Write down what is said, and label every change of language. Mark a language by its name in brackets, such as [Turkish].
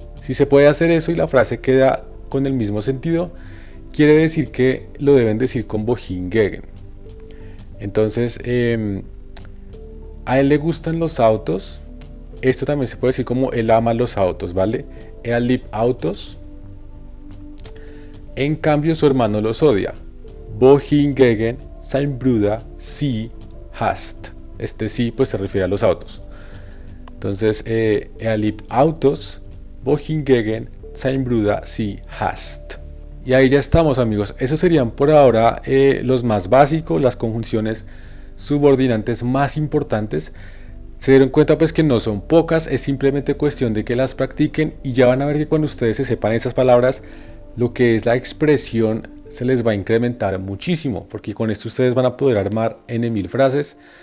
[Spanish] Si se puede hacer eso y la frase queda con el mismo sentido, quiere decir que lo deben decir con wohingegen. Entonces, a él le gustan los autos. Esto también se puede decir como él ama los autos, ¿vale? [German] Er liebt Autos. [Spanish] En cambio, su hermano los odia. [German] Wohingegen sein Bruder sie hasst. [Spanish] Este sí, pues se refiere a los autos. Entonces, [German] er liebt Autos. Wohingegen sein Bruder sie hasst. [Spanish] Y ahí ya estamos, amigos. Esos serían por ahora los más básicos, las conjunciones subordinantes más importantes. Se dieron cuenta pues que no son pocas, es simplemente cuestión de que las practiquen y ya van a ver que cuando ustedes se sepan esas palabras, lo que es la expresión se les va a incrementar muchísimo, porque con esto ustedes van a poder armar N.000 frases.